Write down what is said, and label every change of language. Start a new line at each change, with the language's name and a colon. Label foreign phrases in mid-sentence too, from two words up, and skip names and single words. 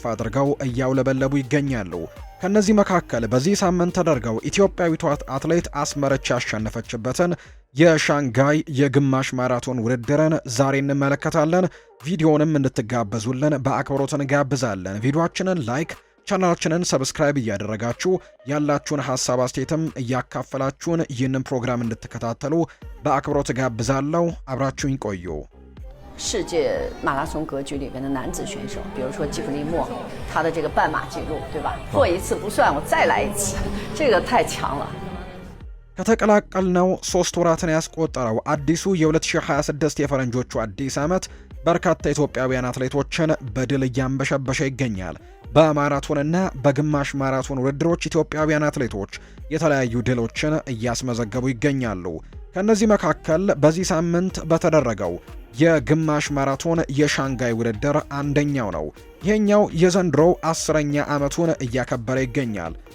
Amharic: አድርገው እያውለበለቡ ይገኛሉ። ከነዚህ መካከል በዚህ ሳምንት ተደርገው ኢትዮጵያዊቷ አትሌት አስመረች ያሸነፈችበትን የሻንጋይ የግማሽ ማራቶን ውድድርን ዛሬ እንመለከታለን። ቪዲዮንም እንድትጋበዙልን በአክብሮት እንጋብዛለን። ቪዲዮአችንን ላይክ፣ ቻናላችንን ሰብስክራይብ እያደረጋችሁ ያላችሁን ሐሳብ አስተያየትም እያካፈላችሁን ይህንን ፕሮግራም እንድትከታተሉ በአክብሮት ጋብዛለሁ። አብራችሁኝ ቆዩ።
Chinese: 世界马拉松格局里面的男子选手，比如说基弗利莫，他的这个半马记录，对吧？破一次不算，我再来一次，这个太强了。
Amharic: ከተቀላቀልነው 3 ወራትን ያስቆጠረው አዲሱ የ2026 የፈረንጆቹ አዲስ ዓመት በርካታ ኢትዮጵያውያን አትሌቶችን በድል እያንበሸበሸ ይገኛል። በማራቶንና በግማሽ ማራቶን ውድድሮች ኢትዮጵያውያን አትሌቶች የተለያዩ ድሎችን እያስመዘገቡ ይገኛሉ። ከነዚህ መካከል በዚህ ሳምንት በተደረገው የግማሽ ማራቶን የሻንጋይ ውድድር አንደኛው ነው። ይሄኛው የዘንድሮው 10ኛ ዓመቱን እያከበረ ይገኛል።